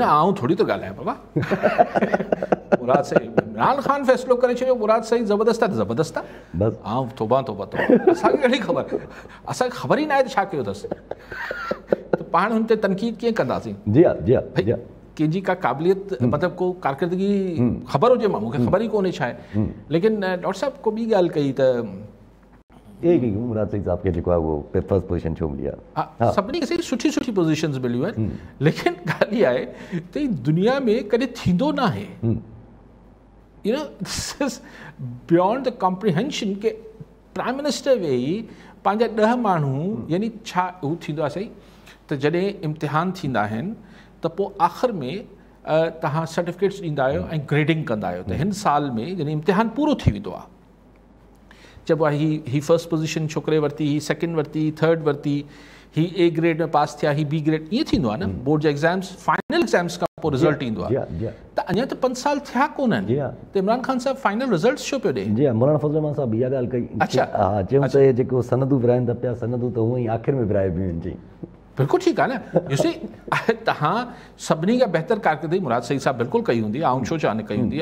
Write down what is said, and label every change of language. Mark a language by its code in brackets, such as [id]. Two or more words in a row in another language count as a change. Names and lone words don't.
[sd] न आऊं थोरी थो ॻाल्हायां बाबा मुराद सईद इमरान ख़ान फ़ैसिलो करे छॾियो मुराद सईद ज़बरदस्त आहे त ज़बरदस्त आहे बसि आऊं तोबा असांखे कहिड़ी ख़बर असांखे ख़बर ई न आहे त छा कयो अथसि त पाण हुन ते तनक़ीद कीअं कंदासीं जी कंहिंजी का क़ाबिलियत मतिलबु को कारकर्दगी ख़बर हुजे मां मूंखे ख़बर ई कोन्हे छा आहे लेकिन डॉक्टर साहिबु को ॿी ॻाल्हि कई त मुराद सईद साहब खे जेको आहे उहो [en] first position [sd] छो मिली आहे सभिनी खे सुठी पोज़ीशन्स मिलियूं आहिनि लेकिन ॻाल्हि इहा आहे त दुनिया में कॾहिं थींदो न आहे [en] you know this is beyond the comprehension [sd] के प्राइम मिनिस्टर वेही पंहिंजा 10 माण्हू यानी छा हू थींदो आहे सही त जॾहिं इम्तिहान थींदा आहिनि त पोइ आख़िर में तव्हां सर्टिफिकेट्स ॾींदा आहियो ऐं ग्रेडिंग कंदा आहियो त हिन साल में जॾहिं इम्तिहान पूरो थी वेंदो आहे चइबो आहे ही [en] first position [sd] छोकिरे वरिती ही सेकेंड वरिती थर्ड वरिती ही [en] A grade [sd] में पास थिया ही [en] B grade [sd] ईअं थींदो आहे न बोर्ड जा एग्ज़ाम्स [en] final exams [sd] खां पोइ रिज़ल्ट ईंदो आहे त अञा त 5 साल थिया कोन्हनि जी हा। त इमरान ख़ान साहिबु [en] final result [sd] छो पियो ॾे? जी हा, मौलाना फज़ल रहमान साहब इहा ॻाल्हि कई। अच्छा। हा, चयूं त इहे जेको सनदूं विराइनि था पिया, सनदूं त हूअं ई आख़िर में विराइबियूं आहिनि। जी बिल्कुलु ठीकु आहे न। ॾिसी तव्हां सभिनी खां बहितर कारकर्दगी मुराद सईद साहब बिल्कुलु कई हूंदी, आउं छो चवां न कई हूंदी।